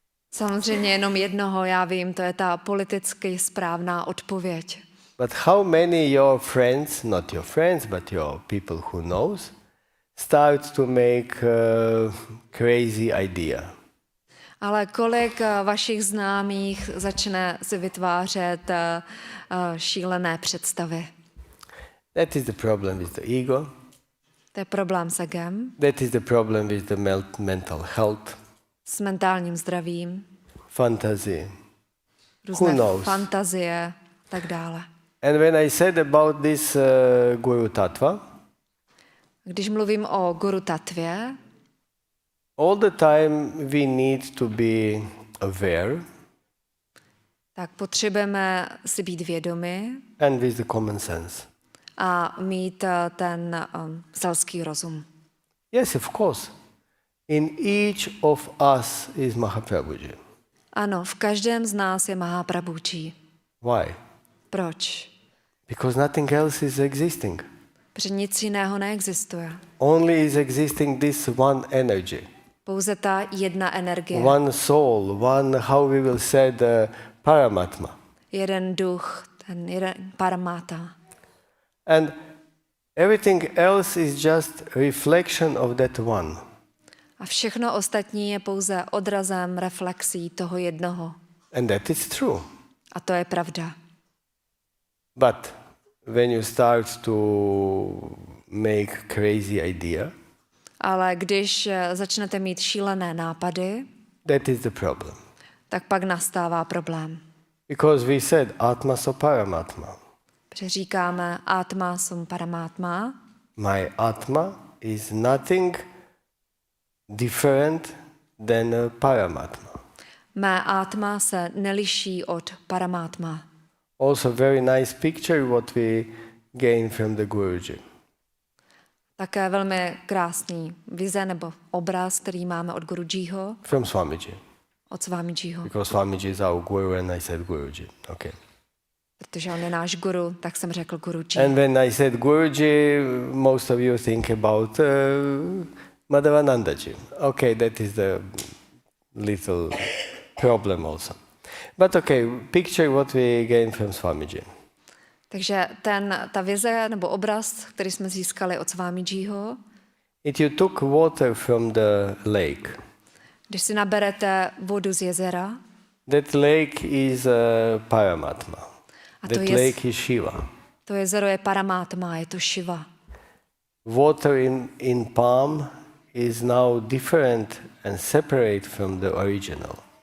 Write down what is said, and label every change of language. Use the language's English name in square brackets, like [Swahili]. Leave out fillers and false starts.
[Czech] Samozřejmě jenom jednoho, já vím, to je ta politicky správná odpověď. [English] But how many your friends, not your friends, but your people who knows, start to make a crazy idea? [Czech] Ale kolik vašich známých začne si vytvářet šílené představy? [English] That is the problem with the ego. [Czech] To je problém s egem, [English] That is the problem with the mental health, [Czech] s mentálním zdravím, [English] fantasy. [Czech] různé [English] knows? [Czech] fantazie, tak dále. [English] And when I said about this Guru Tattva, [Czech] Když mluvím o Guru Tattvě, [English] all the time we need to be aware [Czech] tak potřebujeme si být vědomi [English] and with the common sense. [Czech] a mít ten selský rozum. [English] Yes, of course. In each of us is Mahaprabhuji. [Czech] Ano, v každém z nás je Mahaprabhuji. [English] Why? [Czech] Proč? [English] Because nothing else is existing. [Czech] Protože nic jiného neexistuje. [English] Only is existing this one energy, [Czech] Pouze ta jedna energie. [English] one soul, one, how we will say, the Paramatma. [Czech] Jeden duch, ten jeden paramata. [English] And everything else is just reflection of that one. [Czech] A všechno ostatní je pouze odrazem, reflexí toho jednoho. [English] And that is true. [Czech] A to je pravda. [English] But when you start to make crazy idea, [Czech] Ale když začnete mít šílené nápady, [English] that is the problem. [Czech] tak pak nastává problém. [English] Because we said Atma so Paramatma. [Czech] Protože říkáme Atma sum paramátma. [English] My Atma is nothing different than a Paramatma. [Czech] Mé Atma se neliší od paramátma. [English] Also very nice picture what we gain from the Guruji. [Czech] Také velmi krásný vize nebo obraz, který máme od Gurujiho, [English] From Swamiji. [Czech] od Swamijiho. [English] Because Swamiji is our Guru and I said Guruji. Okay. [Czech] Protože on je náš guru, tak jsem řekl Guruji. [English] And when I said Guruji, most of you think about Madhavanandaji. Okay, that is the little problem also. But okay, picture what we gain from Swamiji. [Czech] Takže ta vize nebo obraz, který jsme získali od Swamijiho, [English] If you took water from the lake, [Czech] když si naberete vodu z jezera, [English] that lake is Paramatma. [Czech] A to [English] That [Czech] je- [English] lake is Shiva. [Czech] to jezero je paramátma, je to Shiva. [English] Water in palm is now different and separate from the original.